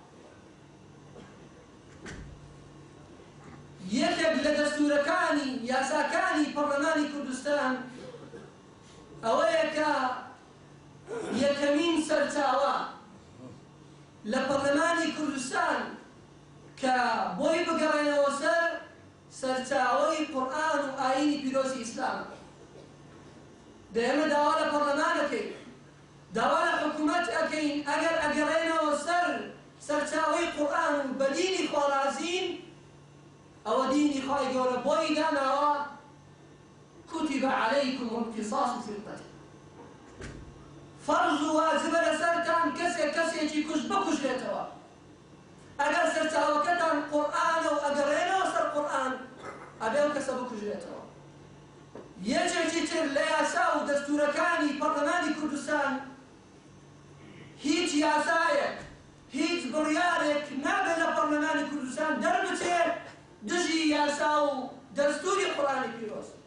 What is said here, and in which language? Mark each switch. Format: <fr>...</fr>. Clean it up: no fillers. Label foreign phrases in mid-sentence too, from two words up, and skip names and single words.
<ckb>یەکێک لە دەستورەکانی یاساکانی پەرلەمانی کوردستان ئەوەیە کە یەکەمین سەرچاوە لە پەرلەمانی کوردستان کە بۆی بگەڕێنەوە سەر سەرچاوەی قورئان و ئایینی پیرۆزی ئیسلام. دەیەمە داوا لە پەرلەمان دەکەین، داوا لە حکوومەت ئەکەین ئەگەر ئەگەڕێنەوە سەر سەرچاوەی قورئان و بە دینی خوا رازین ئەوە دینی خوای گەورە بۆی داناوە</ckb> <ar>كتب عليكم القصاص في القتل</ar> <ckb>فەرز و واجبە لەسەرتان کەسێکی کوشت بکوژێتەوە. ئەگەر سەرچاوەکەتان قورئانە و ئەگەڕێنەوە سەر قورئان ئەبێ ئەو کەسە بکوژێتەوە. یەکێکی تر لە یاسا و دەستورەکانی پەرلەمانی کوردستان هیچ یاسایەک هیچ بڕیارێک نابێت لە پەرلەمانی کوردستان دەربچێت دژی یاسا و دەستوری قورئانی پیرۆز.</ckb>